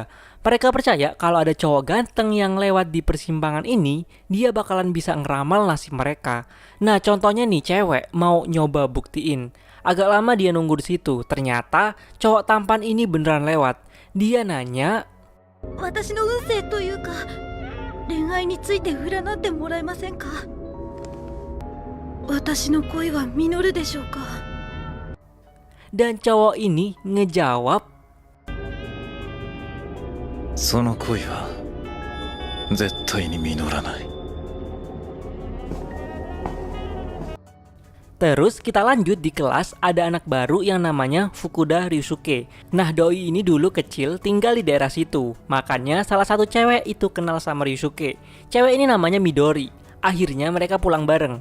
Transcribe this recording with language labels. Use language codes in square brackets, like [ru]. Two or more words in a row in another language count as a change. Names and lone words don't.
[id] Mereka percaya kalau ada cowok ganteng yang lewat di persimpangan ini, dia bakalan bisa ngeramal nasib mereka. Nah, contohnya nih cewek mau nyoba buktiin. Agak lama dia nunggu di situ. Ternyata cowok tampan ini beneran lewat. Dia nanya, [ja] 私の運勢というか恋愛について占ってもらえませんか私の恋は実るでしょうか [id] dan cowok ini ngejawab, [ja] その恋は絶対に実らない。 [id] Terus kita lanjut di kelas ada anak baru yang namanya Fukuda Ryusuke. Nah, doi ini dulu kecil tinggal di daerah situ. Makanya salah satu cewek itu kenal sama Ryusuke. Cewek ini namanya Midori. Akhirnya mereka pulang bareng.